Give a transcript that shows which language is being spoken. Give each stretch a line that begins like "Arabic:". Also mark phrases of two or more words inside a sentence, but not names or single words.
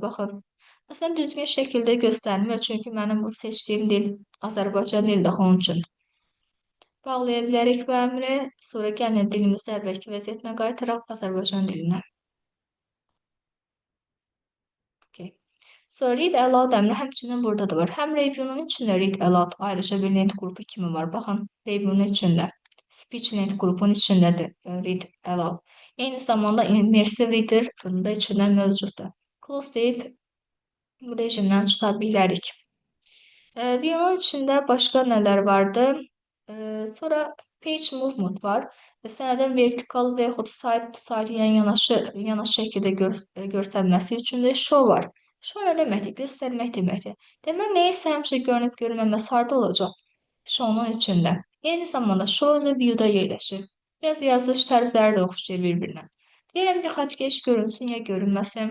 Azerbaijani: Baxın, məsələn, düzgün şəkildə göstərmir, çünki mənim bu seçdiyim dil Azərbaycan dilidir, onun üçün. Bağlaya bilərik bu əmri, sonra gəlin dilimizi əvvəlki vəziyyətinə qaytaraq Azərbaycan dilinə. Okay. Sonra
English: read aloud
Azerbaijani: əmri həmçinin burada da var. Həm review'nun içində
English: read aloud
Azerbaijani: ayrıca bir lent qrupu kimi var. Baxın, review'nun içində. Speech lent qrupun içindədir
English: read aloud.
Azerbaijani: Eyni zamanda
English: immersive reader
Azerbaijani: da içində mövcuddur. Close deyib bu rejimdən çıxa bilərik. View'nun içində başqa nələr vardı? Sonra
English: page movement
Azerbaijani: var. Sənədin vertikal və yaxud
English: side to side
Azerbaijani: yanaşı şəkildə göstərməsi üçün də show var. Show nə deməkdir? Göstərmək deməkdir. Demək, neysə həmişə görünüb görünməməsi harda olacaq? Show'nun içində. Eyni zamanda show özü view'da yerləşir. Biraz yazılış tərzləri də oxşayır bir-birinə. Deyirəm ki, xəttkeş görünsün ya görünməsin.